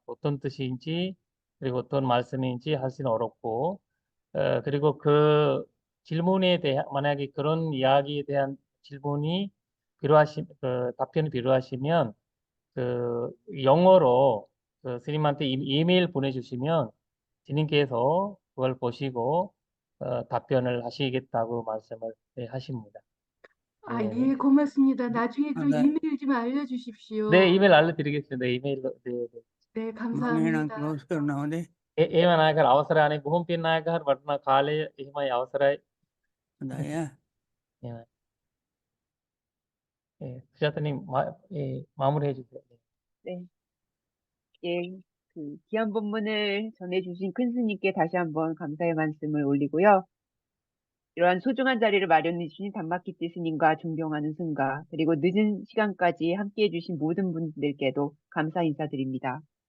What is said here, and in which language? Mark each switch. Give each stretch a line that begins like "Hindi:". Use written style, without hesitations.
Korean: 어떤 뜻인지 그리고 어떤 말씀인지 하시는 어렵고 그리고 그 질문에 대한 만약에 그런 이야기에 대한 질문이 그 답변이 필요하시면 그 영어로 그 스님한테 이메일 보내주시면 스님께서 그걸 보시고 답변을 하시겠다고 말씀을 하십니다. 예, 고맙습니다. 나중에 좀 네. 이메일 좀 알려주십시오. 네, 이메일 알려드리겠습니다. 이메일로. 네, 네. 네,
Sinhala: මම එහෙනම්
Korean: 감사합니다.
Sinhala: ක්ලෝස් කරනවා හොඳේ. එහෙම නායකර අවසරයි අනේ බොහොම පින් නායකහර වටිනා කාලය එහෙමයි අවසරයි. හොඳයි ඈ. එහෙමයි.
Korean: 예, 수자님 마무리해 주세요. 네. 예, 그 귀한 본문을 전해주신 큰 스님께 다시 한번 감사의 말씀을 올리고요. 이러한 소중한 자리를 마련해 주신 담마키티 스님과 존경하는 승가, 그리고 늦은 시간까지 함께해 주신 모든 분들께도 감사 인사드립니다.